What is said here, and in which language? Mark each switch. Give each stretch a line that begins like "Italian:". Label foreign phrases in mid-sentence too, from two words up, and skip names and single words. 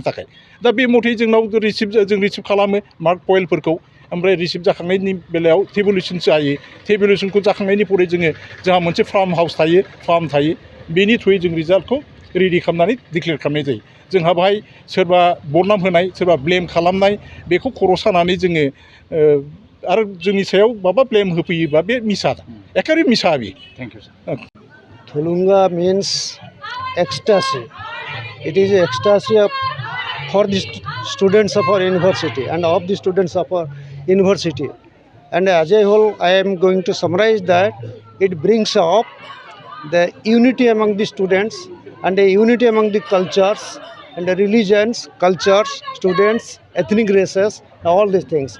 Bodo: थाखाय दा बे मथै जों रिसिभ खालामो मार्क फइलफोरखौ ओमफ्राय रिसिभ जाखांनायनि बेलायाव टेबुलेसन जायो टेबुलेसनखौ जाखांनायनि परै जोंहा मोनसे फार्म थायो बेनि थ्रुयै जों रिजाल्टखौ रेडि खालामनानै डिक्लेयार खालामनाय जायो जोंहा बाहाय सोरबा बदनाम होनाय सोरबा ब्लेम खालामनाय बेखौ खर' सानानै जोङो आरो जोंनि सायाव माबा ब्लेम होफैयोबा बे मिसा एखेबारे मिसा बे
English: thank you sir Tulunga means ecstasy. It is ecstasy for the students of our university and of the students of our university. And as a whole, I am going to summarize that it brings up the unity among the students and the unity among the cultures and the religions, cultures, students, ethnic races, all these things.